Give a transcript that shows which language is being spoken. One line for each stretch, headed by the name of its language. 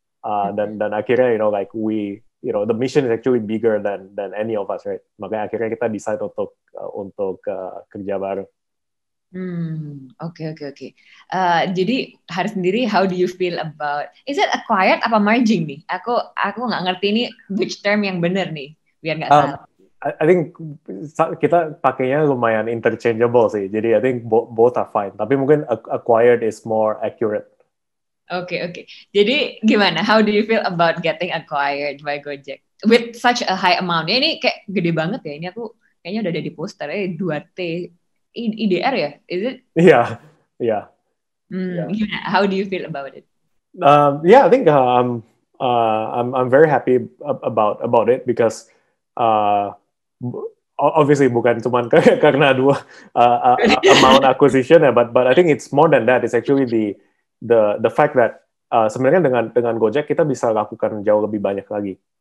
Indonesian: Dan akhirnya
English: like the mission is actually bigger than any of us, right?
Indonesian: Makanya akhirnya kita decide untuk kerja bareng.
English: Oke.
Indonesian: Jadi hari sendiri,
English: how do you feel about? Is it acquired apa merging nih?
Indonesian: Aku nggak ngerti ini
English: which term
Indonesian: yang benar nih, biar nggak salah.
English: I think
Indonesian: kita pakainya lumayan interchangeable sih.
English: Jadi I think both are fine.
Indonesian: Tapi mungkin
English: acquired is more accurate.
Indonesian: Oke. Jadi gimana?
English: How do you feel about getting acquired by Gojek with such a high amount?
Indonesian: Ya, ini kayak gede banget ya. Ini aku kayaknya udah ada di poster 2T IDR ya?
English: Is it? Yeah.
Indonesian: Gimana?
English: How do you feel about it? Yeah, I think I'm very happy about it because obviously
Indonesian: bukan cuma karena dua
English: amount acquisition ya, but I think it's more than that. It's actually the fact that
Indonesian: sebenarnya dengan Gojek kita bisa lakukan jauh lebih banyak lagi.